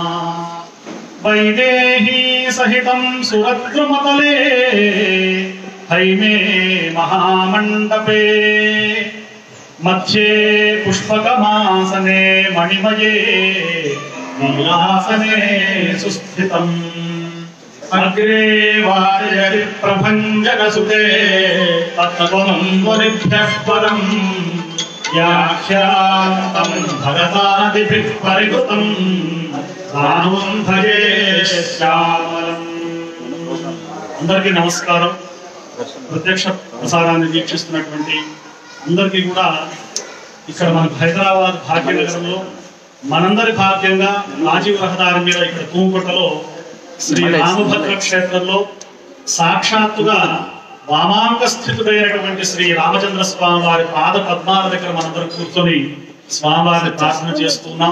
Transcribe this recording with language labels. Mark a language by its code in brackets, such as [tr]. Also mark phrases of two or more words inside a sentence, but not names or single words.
[sa] वैदेही सहितं सुरद्रुमतले हैमे महामण्डपे मध्ये पुष्पकमासने मणिमये नीलासने सुस्थितम्। अग्रे वाजयति प्रभञ्जनसुते तत्त्वमन्वरिभ्यः परम् व्याख्यातं भगतादिभिः परिकृतं रामं भजे శ్యామలం। [te] అందరికీ నమస్కారం। ప్రత్యక్ష ప్రసారాన్ని వీక్షిస్తున్నటువంటి అందరికీ కూడా ఇక్కడ మన హైదరాబాద్ భాగ్యనగరంలో మనందరి భాగ్యంగా రాజీవ్ రహదారి మీద ఇక్కడ తూముకొట్టలో శ్రీ రామభద్ర క్షేత్రంలో సాక్షాత్తుగా వామాంక స్థితుడైనటువంటి శ్రీ రామచంద్ర స్వామి వారి పాద పద్మాల దగ్గర మనందరం కూర్చొని స్వామివారిని ప్రార్థన చేస్తున్నాం।